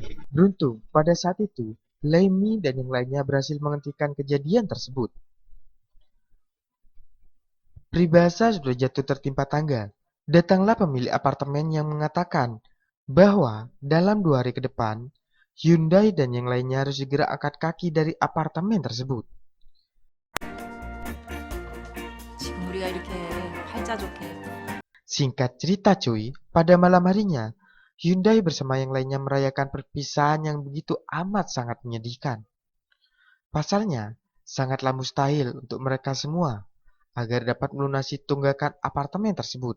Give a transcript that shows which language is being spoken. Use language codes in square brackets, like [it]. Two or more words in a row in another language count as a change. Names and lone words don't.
[id] Beruntung, pada saat itu, Lemmy dan yang lainnya berhasil menghentikan kejadian tersebut. Peribahasa sudah jatuh tertimpa tangga. Datanglah pemilik apartemen yang mengatakan bahwa dalam 2 hari ke depan, Hyundai dan yang lainnya harus segera angkat kaki dari apartemen tersebut. [ko] 지금 우리가 이렇게 팔자 좋게 [id] Singkat cerita cuy, pada malam harinya, Hyundai bersama yang lainnya merayakan perpisahan yang begitu amat sangat menyedihkan. Pasalnya, sangatlah mustahil untuk mereka semua agar dapat melunasi tunggakan apartemen tersebut.